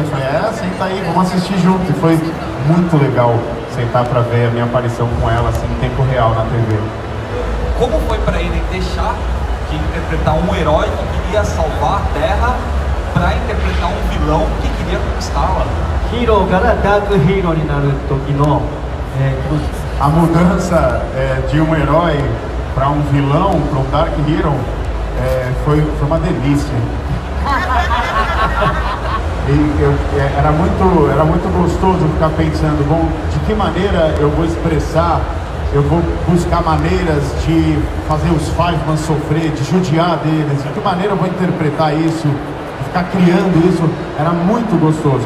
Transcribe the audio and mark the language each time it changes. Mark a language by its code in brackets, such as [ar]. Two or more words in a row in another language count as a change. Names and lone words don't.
[pt] Eu falei, senta aí, vamos assistir junto. E foi muito legal sentar para ver a minha aparição com ela assim, em tempo real na TV. Como foi para ele deixar de interpretar um herói que queria salvar a Terra para interpretar um vilão que queria conquistá-la? [ja] ヒーローからダークヒーローになる時の、 [pt] A mudança de um herói para um vilão, para um [en] Dark Hero, [pt] foi uma delícia. Era muito gostoso ficar pensando, bom, de que maneira eu vou expressar, eu vou buscar maneiras de fazer os Fiveman sofrer, de judiar deles, de que maneira eu vou interpretar isso, de ficar criando isso, era muito gostoso.